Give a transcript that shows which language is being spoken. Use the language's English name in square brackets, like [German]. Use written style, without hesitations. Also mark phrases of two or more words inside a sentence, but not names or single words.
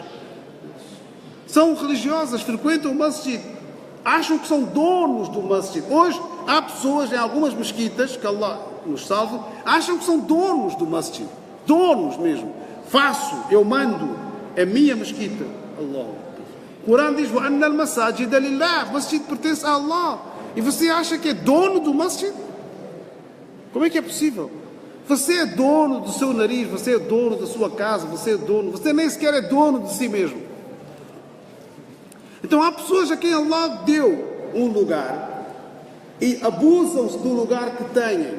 [Portuguese] São religiosas, frequentam o masjid. Acham que são donos do masjid. Hoje há pessoas em algumas mesquitas, que Allah nos salve, acham que são donos do masjid. Donos mesmo. Faço, eu mando. É minha mesquita. Allah. O Corão diz, [Arabic] وَأَنَّ الْمَسَاجِدَ لِلَّهِ. [Portuguese] O masjid pertence a Allah. E você acha que é dono do masjid? Como é que é possível? Você é dono do seu nariz, você é dono da sua casa, você é dono, você nem sequer é dono de si mesmo. Então há pessoas a quem Allah deu um lugar e abusam-se do lugar que têm.